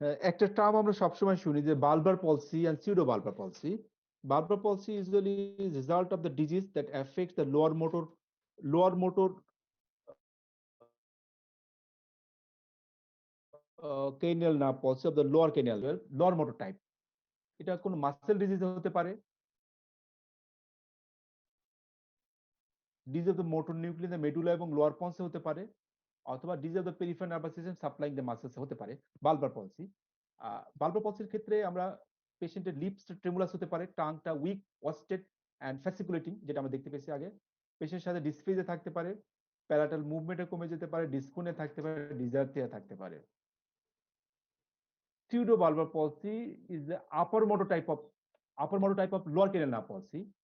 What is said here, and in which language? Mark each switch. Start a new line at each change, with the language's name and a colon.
Bangla: একটা টার্ম আমরা সবসময় শুনি যে Balbir পলসি
English: and pseudobulbar palsy. Bulbar palsy is usually result of the disease that affects the lower motor cranial nerve palsy of the lower cranial nerve, lower motor type.
Bangla: এটা কোন muscle disease হতে পারে,
English: disease of the motor nucleus, the medulla
Bangla: এবং lower pons হতে পারে, অথবা
English: disease of the peripheral nervous system supplying the muscles
Bangla: হতে পারে বালবার পলসি। বালবার পলসির ক্ষেত্রে আমরা পেশেন্টের লিপস ট্রেমুলাস হতে পারে, টাংটা উইক,
English: wasted and fasciculating,
Bangla: যেটা আমরা দেখতে পেয়েছি আগে। পেশেন্টের সাথে ডিসফেজিয়া থাকতে পারে, প্যারাটাল মুভমেন্টে কমে যেতে পারে, ডিসফোনিয়া থাকতে পারে, ডিজার্থিয়া থাকতে পারে।
English: Pseudobulbar palsy is the upper motor type of lower cranial nerve palsy.